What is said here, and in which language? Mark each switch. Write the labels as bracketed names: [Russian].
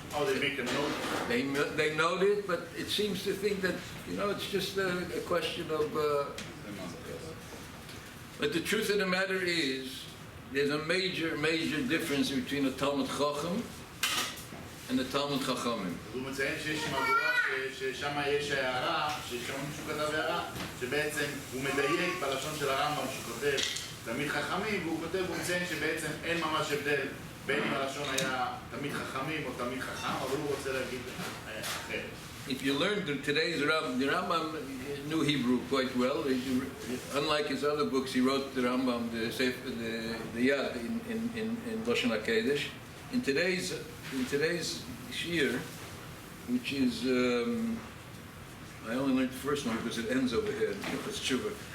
[English] Oh, they make a note? They note it, but it seems to think that, it's just a question of... But the truth of the matter is, there's a major difference between a Talmud Chacham and a Talmud Chachamim. [Hebrew] הוא מציין שיש מהדורה ששם יש הערה, ששם מישהו כתב הערה, שבעצם הוא מדייק בלשון של הרמב"ם שכותב תמיד חכמים, והוא כותב, הוא מציין שבעצם אין ממש הבדל בין אם הלשון היה תמיד חכמים או תמיד חכם, אבל הוא רוצה להגיד אחרת. [English] If you learn today's Rambam, the Rambam knew Hebrew quite well. Unlike his other books, he wrote the Rambam, the Yad in Lashon HaKodesh. In today's Shir, which is, I only learned the first one because it ends over here. It's Tshuva.